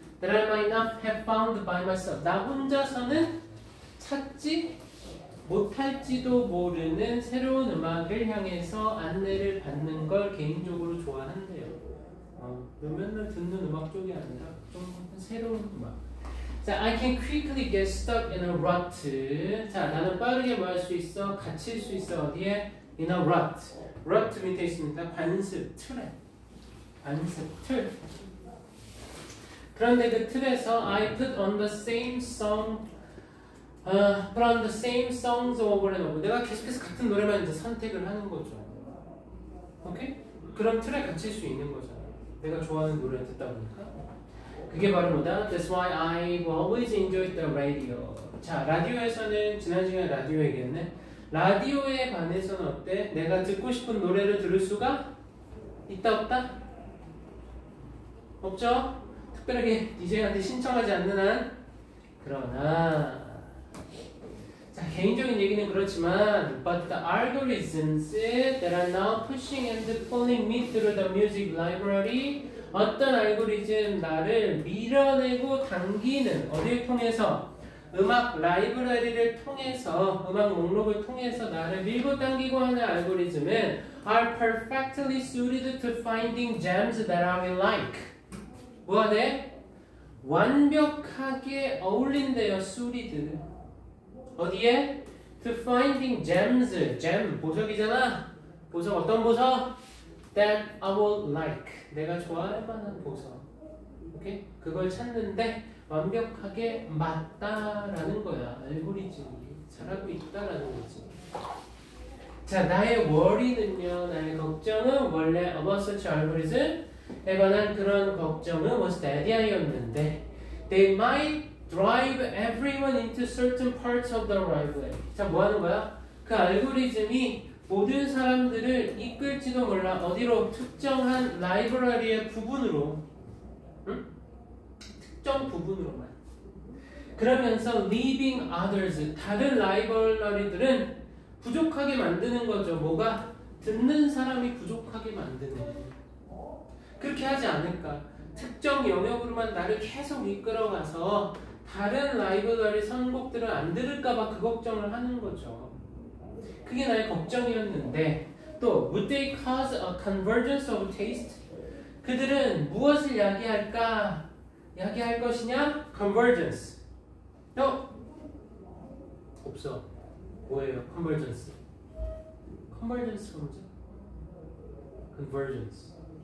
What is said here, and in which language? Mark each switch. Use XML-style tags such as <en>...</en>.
<en>That I might not have found by myself.</en> <ko>나 혼자서는 찾지 못할지도 모르는 새로운 음악을 향해서 안내를 받는 걸 개인적으로 좋아한대요. 맨날 듣는 음악 쪽이 아니라 좀 새로운 음악.</ko> <en>자, I can quickly get stuck in a rut.</en> <ko>자, 나는 빠르게 뭐 할 수 있어? 갇힐 수 있어. 어디에?</ko> <en>In a rut.</en> <ko>rut 밑에 있습니다. 관습, 틀에. 관습, 틀. 그런데 그 틀에서</ko> <en>I put on the same song, put on the same songs over and over.</en> <ko>내가 계속해서 같은 노래만 이제 선택을 하는 거죠. 오케이? 그런 틀에 갇힐 수 있는 거잖아. 내가 좋아하는 노래 듣다 보니까. 그게 바로 뭐다?</ko> <en>That's why I've always enjoyed the radio.</en> <ko>자, 라디오에서는 지난 시간에 라디오 얘기했네. 라디오에 반해서는 어때? 내가 듣고 싶은 노래를 들을 수가 있다 없다? 없죠? 특별하게 DJ한테 신청하지 않는 한. 그러나 자, 개인적인 얘기는 그렇지만</ko> <en>But the algorithms that are now pushing and pulling me through the music library,</en> <ko>어떤 알고리즘 나를 밀어내고 당기는 어디를 통해서? 음악 라이브러리를 통해서, 음악 목록을 통해서 나를 밀고 당기고 하는 알고리즘은</ko> <en>are perfectly suited to finding gems that I will like.</en> <ko>뭐하대? 완벽하게 어울린대요. suited. 어디에?</ko> <en>To finding gems.</en> <ko>gem, 보석이잖아. 보석, 어떤 보석?</ko> <en>That I will like.</en> <ko>내가 좋아할 만한 보석. 오케이? 그걸 찾는데 완벽하게 맞다라는 거야. 알고리즘이 잘하고 있다라는 거지.</ko> <en>자, 나의 worry는요,</en> <ko>나의 걱정은 원래</ko> <en>about such algorithm에 관한 그런 걱정은 was daddy였는데 they might drive everyone into certain parts of the library.</en> <ko>자, 뭐 하는 거야? 그 알고리즘이 모든 사람들을 이끌지도 몰라. 어디로? 특정한 라이브러리의 부분으로. 응? 특정 부분으로만. 그러면서</ko> <en>leaving others,</en> <ko>다른 라이브러리들은 부족하게 만드는 거죠. 뭐가? 듣는 사람이 부족하게 만드는. 그렇게 하지 않을까? 특정 영역으로만 나를 계속 이끌어가서 다른 라이브러리 선곡들을 안 들을까봐 그 걱정을 하는 거죠. 그게 나의 걱정이었는데 또</ko> <en>would they cause a convergence of taste?</en> <ko>그들은 무엇을 야기할까? 야기할 것이냐? convergence. 없어. 뭐예요? convergence. convergence가 뭐죠? convergence.</ko>